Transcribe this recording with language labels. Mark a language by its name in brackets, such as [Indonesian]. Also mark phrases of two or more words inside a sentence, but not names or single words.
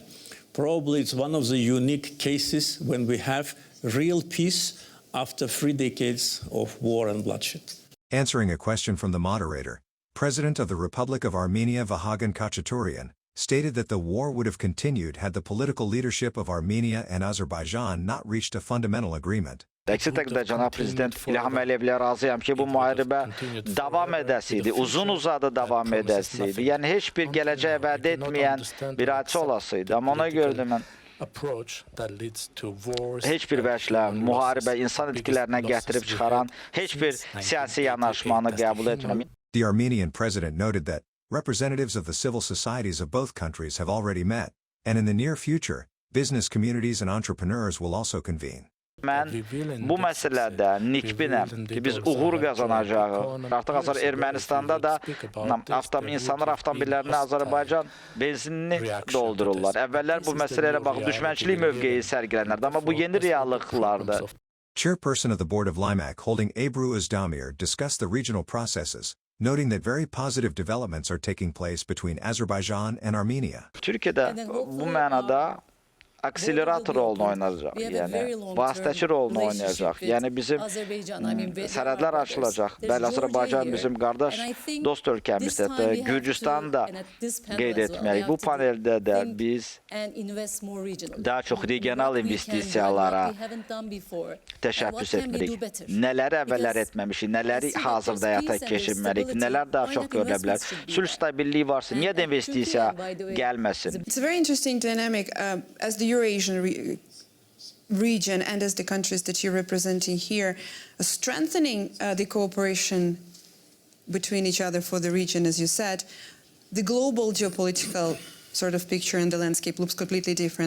[English] Probably it's one of the unique cases when we have real peace after 3 decades of war and bloodshed. Answering a question from the moderator, President of the Republic of Armenia Vahagan Khachaturian stated that the war would have continued had the political leadership of Armenia and Azerbaijan not reached a fundamental agreement. [Azerbaijani] Əksi təqdirdə cənab prezident İlham Aliyevlə razıyam ki, bu müharibə davam edəsiydi, uzun uzadı davam edəsiydi. Yəni heç bir gələcək vəd etməyən bir hadisə olasıydı. Amma ona görə də mən heç bir vəçlə müharibə insan itkilərinə gətirib çıxaran heç bir siyasi yanaşmanı qəbul etmirəm. [English] The Armenian president noted that representatives of the civil societies of both countries have already met, and in the near future, business communities and entrepreneurs will also convene. [Azerbaijani] Mən bu məsələdə nikbinəm ki, biz uğur qazanacağıq. Artıq Ermənistanda da insanlar avtomobillərini Azərbaycan benzinini doldururlar. Əvvəllər bu məsələyə baxıb düşmənçilik mövqeyi sərgilənirdi, amma bu yeni reallıqlardır. [English] Chairperson of the board of Limak holding Ebru Özdemir discussed the regional processes, noting that very positive developments are taking place between Azerbaijan and Armenia. [Azerbaijani] Türkiyədə bu mənada akselerator rolunu oynayacaq. Yəni vasitəçi rolunu oynayacaq. Yəni bizim sərhədlər açılacaq. Bəli, Azərbaycan bizim qardaş, dost ölkəmizdir. Gürcüstanı da qeyd etməliyik. Bu paneldə də biz daha çox regional investisiyalara təşəbbüs etməliyik. Nələri əvvəllər etməmişik, nələri hazırda həyata keçirməliyik, nələr daha çox görülə bilər. Sülh stabilliyi varsa, niyə də investisiya gəlməsin? [English] It's a very interesting dynamic as the Eurasian region and as the countries that you're representing here, strengthening the cooperation between each other for the region, as you said. The global geopolitical sort of picture in the landscape looks completely different.